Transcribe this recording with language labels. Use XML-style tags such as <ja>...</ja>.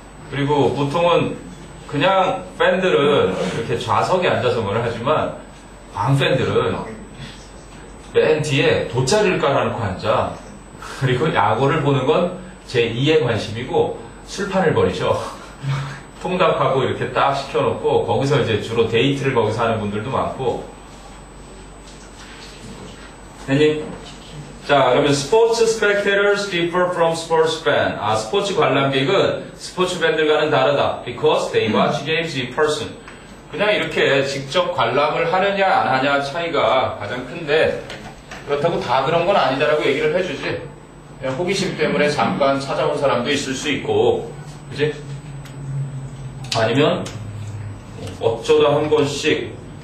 <ko>그리고 보통은 그냥 팬들은 이렇게 좌석에 앉아서 뭘 하지만 광팬들은 맨 뒤에 돗자리를 깔아놓고 앉아. 그리고 야구를 보는 건 제2의 관심이고 술판을 벌이셔. 통닭하고 이렇게 딱 시켜놓고 거기서 이제 주로 데이트를 거기서 하는 분들도 많고. 됐니? 자, 그러면</ko> <en>스포츠 spectators differ from sports fan.</en> <ko>스포츠 관람객은 스포츠 팬들과는 다르다.</ko> <en>Because they watch games in person.</en> <ko>그냥 이렇게 직접 관람을 하느냐 안 하냐 차이가 가장 큰데 그렇다고 다 그런 건 아니다라고 얘기를 해주지. 그냥 호기심 때문에 잠깐 찾아온 사람도 있을 수 있고, 그지? 아니면 어쩌다 한 번씩.</ko>